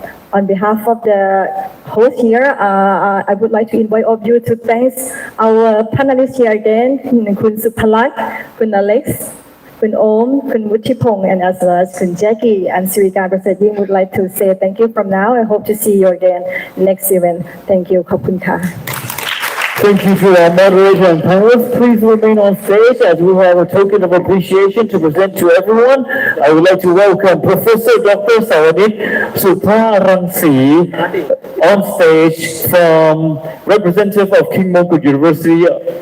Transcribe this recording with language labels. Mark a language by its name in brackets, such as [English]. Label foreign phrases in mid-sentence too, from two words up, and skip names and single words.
[English] On behalf of the host here, I would like to invite all of you to thank our panelists here again, Khun Supalat, Khun Alex, Khun Om, Khun Wuttipong, and as well as Khun Jackie and Sirikan Prasadin would like to say thank you from now. I hope to see you again next event. Thank you. [Thai] ขอบคุณค่ะ. [English] Thank you to our moderator and panelists. Please remain on stage as we have a token of appreciation to present to everyone. I would like to welcome Professor Dr. Sawanit Supharangsi on stage from representative of King Mongkut University